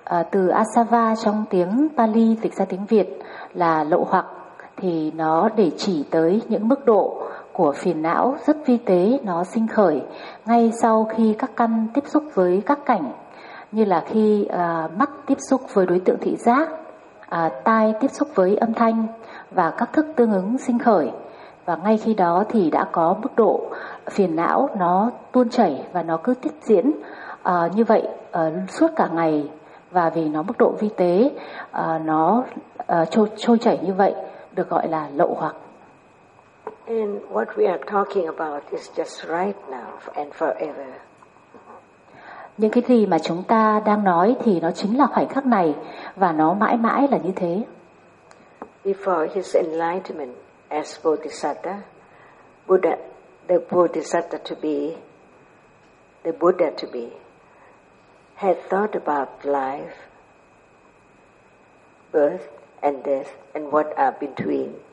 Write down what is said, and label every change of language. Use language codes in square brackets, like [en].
[vi] Từ asava trong tiếng Pali dịch ra tiếng Việt là lậu hoặc, thì nó để chỉ tới những mức độ của phiền não rất vi tế nó sinh khởi ngay sau khi các căn tiếp xúc với các cảnh, như là khi mắt tiếp xúc với đối tượng thị giác, tai tiếp xúc với âm thanh và các thức tương ứng sinh khởi, và ngay khi đó thì đã có mức độ phiền não nó tuôn chảy và nó cứ tiếp diễn như vậy suốt cả ngày. Và vì nó mức độ vi tế nó trôi chảy như vậy được gọi là lậu hoặc. [en] And what we are talking about is just right now and forever. [vi] Những cái gì mà chúng ta đang nói thì nó chính là khoảnh khắc này và nó mãi mãi là như thế. [en] Before his enlightenment as Bodhisattva, Buddha, the Bodhisattva to be, the Buddha to be, had thought about life, birth and death and what are between.